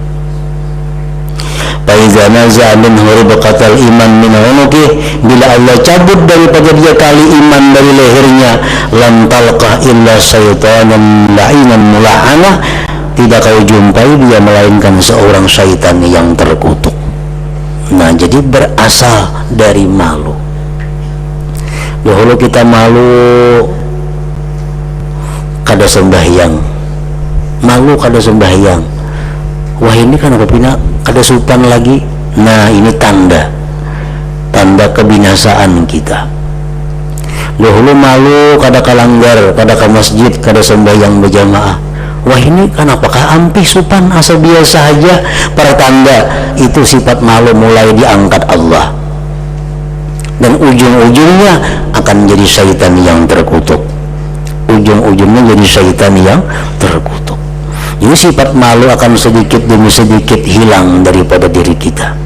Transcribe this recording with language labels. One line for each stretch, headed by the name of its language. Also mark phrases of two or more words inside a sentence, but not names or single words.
Arabic: فإذا نزع منه ربقة الإيمان من عنقه,
Indonesian: bila Allah cabut daripada dia tali iman dari lehernya,
Arabic: لم تلقه إلا شيطانا لعينا ملعنا,
Indonesian: tidak kau jumpai dia melainkan seorang syaitan yang terkutuk. Nah jadi berasal dari malu.
Banjar: Dahulu kita malu kada sembahyang, malu kada sembahyang, wah ini kenapa pina kada sopan lagi.
Indonesian: Nah ini tanda kebinasaan kita.
Banjar: Dahulu malu kada kalanggar, kada ke masjid, kada sembahyang berjamaah, wah ini kenapakah ampih sopan asa biasa saja.
Indonesian: Pertanda itu sifat malu mulai diangkat Allah, dan ujung-ujungnya akan jadi syaitan yang terkutuk. Ujung-ujungnya jadi syaitan yang terkutuk. Jadi sifat malu akan sedikit demi sedikit hilang daripada diri kita.